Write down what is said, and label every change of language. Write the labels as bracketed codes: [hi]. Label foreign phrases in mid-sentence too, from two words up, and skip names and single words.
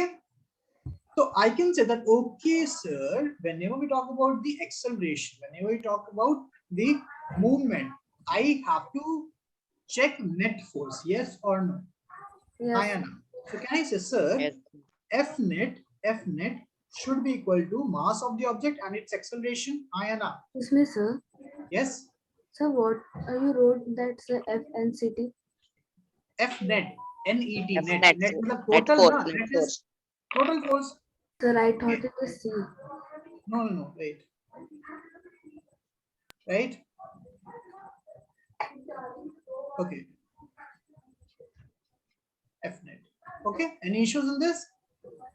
[en] So I can say that, okay, sir, whenever we talk about the acceleration, whenever we talk about the movement, I have to check net force, yes or no? Yes. Ayana. So can I say, sir, Yes. F net should be equal to mass of the object and its acceleration. Ayana. Excuse me, sir. Yes. Sir, what you wrote that sir FNCT? F net, N-E-T, F net. net. Net मतलब Net total, force. na? Net Net is force. total force. Sir, I thought it was C. No, wait. Right? Okay. F net. Okay. Any issues in this?